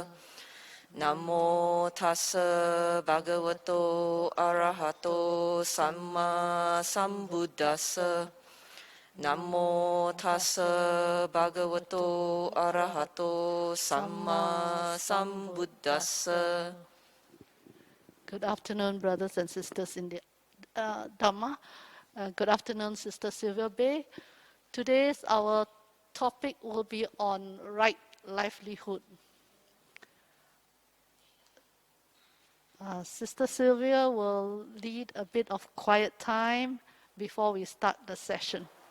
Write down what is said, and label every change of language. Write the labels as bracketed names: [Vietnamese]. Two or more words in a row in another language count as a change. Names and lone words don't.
[Pali] Namo tassa bhagavato arahato samma sambuddhassa. Namo tassa bhagavato arahato samma sambuddhassa. [English] Good afternoon, brothers and sisters in the Dhamma. Good afternoon, Sister Sylvia Bay. Today's our topic will be on right livelihood. Sister Sylvia will lead a bit of quiet time before we start the session.